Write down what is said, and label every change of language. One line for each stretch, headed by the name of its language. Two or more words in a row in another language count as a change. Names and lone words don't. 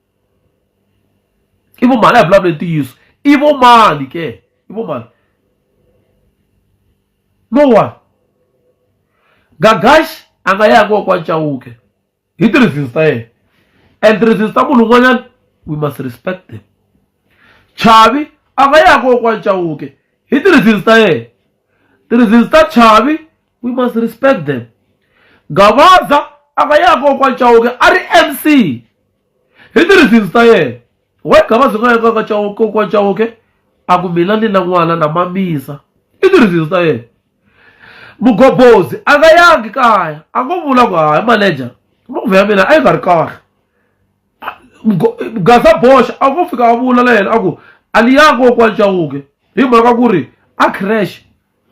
Tsonga: a hi vulavule ntiyiso i vo mani ke i vo mani no one Gagashi a nga yanga kokwana Chauke hi ti-reasons ta yena and ti-reasons ta munhu un'wanyana
English: we must respect them
Tsonga: Chavi a nga yanga kokwana Chauke hi ti-reasons ta yena ti-reasons ta Chavi
English: we must respect them
Tsonga: Gavaza a nga yanga kokwana Chauke a ri MC hi ti-reasons ta yena why Gavaza nga yanga kokwana Chauke a ku mina ni na n'wana na mamisa hi ti-reasons ta yena Mgobozi a nga yangi kaya a ngo vula ku hayi manager movha ya mina a yi nga ri kahle Gaza Bosch a ko fika a vula la yena a ku aliyangi kokwana Chauke hi mhaka ku ri a crash vana